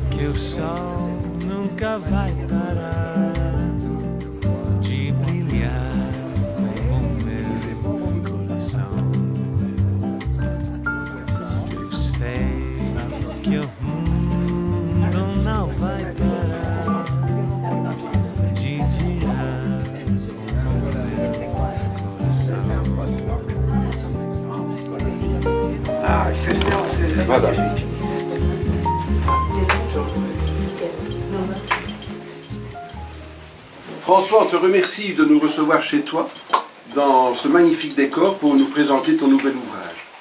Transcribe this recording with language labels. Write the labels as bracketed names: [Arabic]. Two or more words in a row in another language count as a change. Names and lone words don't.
[Portuguese] Meu sol nunca vai parar de brilhar como meu coração. Eu sei que o mundo não vai parar de girar como meu coração. [French] Ah, Christian, c'est magnifique. François, on te remercie de nous recevoir chez toi, dans ce magnifique décor, pour nous présenter ton nouvel ouvrage.